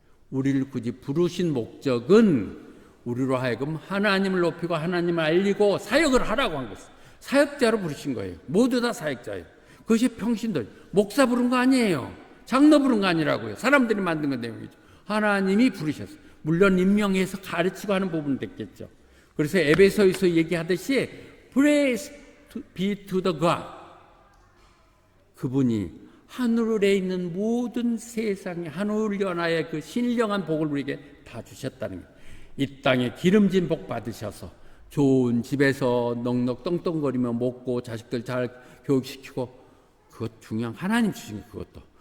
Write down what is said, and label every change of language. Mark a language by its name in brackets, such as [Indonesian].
[Korean] 우리를 굳이 부르신 목적은 우리로 하여금 하나님을 높이고 하나님을 알리고 사역을 하라고 한 것이에요. 사역자로 부르신 거예요. 모두 다 사역자예요. 그것이 평신도예요. 목사 부른 거 아니에요. 장로 부른 거 아니라고요. 사람들이 만든 건 내용이죠. 하나님이 부르셨어요. 물론 임명해서 가르치고 하는 부분도 있겠죠. 그래서 에베소에서 얘기하듯이 [English] Praise be to the God. [Korean] 그분이 하늘에 있는 모든 세상에 하늘 연하의 그 신령한 복을 우리에게 다 주셨다는 거예요. 이 땅에 기름진 복 받으셔서 좋은 집에서 넉넉 떵떵거리며 먹고 자식들 잘 교육시키고 그것 중요한 하나님 주신 그것도.